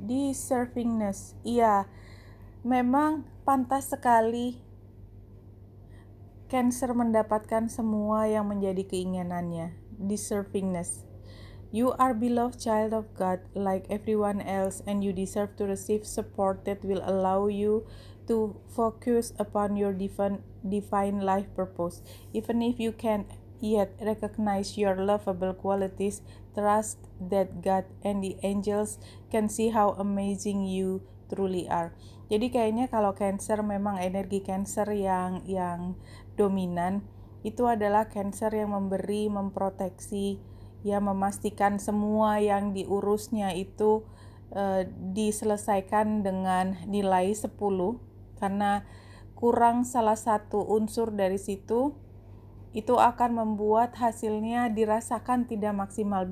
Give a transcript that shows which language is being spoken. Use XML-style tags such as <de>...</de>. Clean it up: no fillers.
<id>Deservingness. Iya, memang pantas sekali Cancer mendapatkan semua yang menjadi keinginannya.</id> <en>Deservingness. You are beloved child of God like everyone else, and you deserve to receive support that will allow you to focus upon your divine life purpose. Even if you can't yet recognize your lovable qualities, trust that God and the angels can see how amazing you truly are.</en> <id>Jadi kayaknya kalau Cancer, memang energi Cancer yang dominan itu adalah Cancer yang memberi, memproteksi, ya, memastikan semua yang diurusnya itu diselesaikan dengan nilai 10, karena kurang salah satu unsur dari situ, itu akan membuat hasilnya dirasakan tidak maksimal.</id>